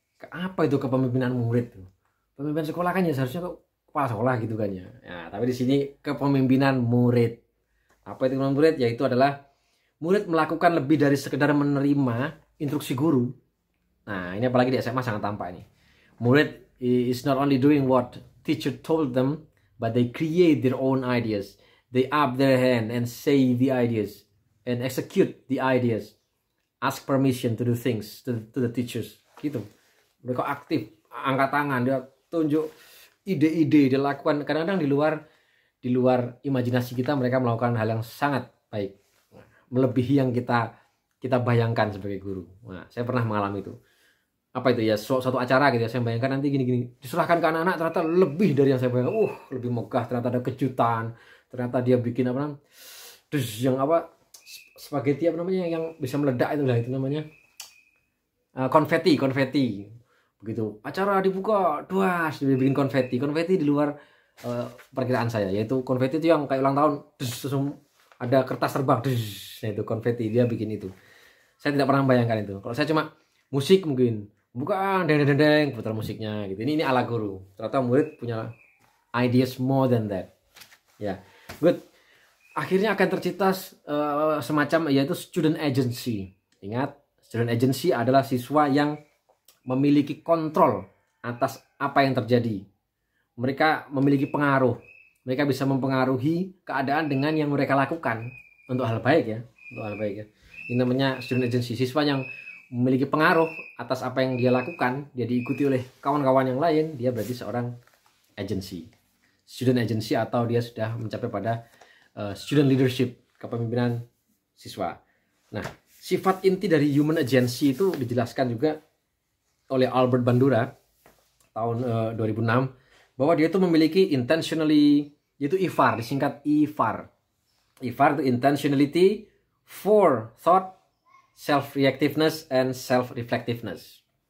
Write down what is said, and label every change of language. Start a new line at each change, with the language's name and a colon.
Indonesian: Apa itu kepemimpinan murid? Pemimpin sekolah kan ya seharusnya kepala sekolah gitu kan ya. Nah, tapi di sini kepemimpinan murid. Apa itu kepemimpinan murid? Yaitu adalah murid melakukan lebih dari sekedar menerima instruksi guru. Nah, ini apalagi di SMA sangat tampak ini.
English: Murid is not only doing what teacher told them, but they create their own ideas. They up their hand and say the ideas and execute the ideas. Ask permission to do things to the teachers.
Indonesian: Gitu. Mereka aktif, angkat tangan, dia tunjuk ide-ide, dia lakukan. Kadang-kadang di luar imajinasi kita, mereka melakukan hal yang sangat baik, melebihi yang kita bayangkan sebagai guru. Nah, saya pernah mengalami itu. Apa itu ya, suatu acara gitu ya, saya bayangkan nanti gini-gini, diserahkan ke anak-anak, ternyata lebih dari yang saya bayangkan. Lebih megah, ternyata ada kejutan, ternyata dia bikin apa namanya, terus yang apa, spaghetti apa namanya yang bisa meledak itu namanya konfeti begitu. Acara dibuka, duas, dia bikin konfeti di luar perkiraan saya, yaitu konfeti itu yang kayak ulang tahun, terus ada kertas terbang, nah itu konfeti, dia bikin itu. Saya tidak pernah membayangkan itu. Kalau saya cuma musik mungkin, bukan deng putar musiknya gitu. Ini ala guru. Ternyata murid punya
English: ideas more than that. Ya, good.
Indonesian: Akhirnya akan tercipta semacam yaitu student agency. Ingat, student agency adalah siswa yang memiliki kontrol atas apa yang terjadi. Mereka memiliki pengaruh. Mereka bisa mempengaruhi keadaan dengan yang mereka lakukan untuk hal baik ya, untuk hal baik ya. Ini namanya student agency, siswa yang memiliki pengaruh atas apa yang dia lakukan, dia diikuti oleh kawan-kawan yang lain, dia berarti seorang agency, student agency, atau dia sudah mencapai pada student leadership, kepemimpinan siswa. Nah, sifat inti dari human agency itu dijelaskan juga oleh Albert Bandura tahun 2006, bahwa dia itu memiliki intentionally, yaitu IFAR, disingkat IFAR.
English: IFAR itu intentionality, forethought, self-reactiveness, and self-reflectiveness.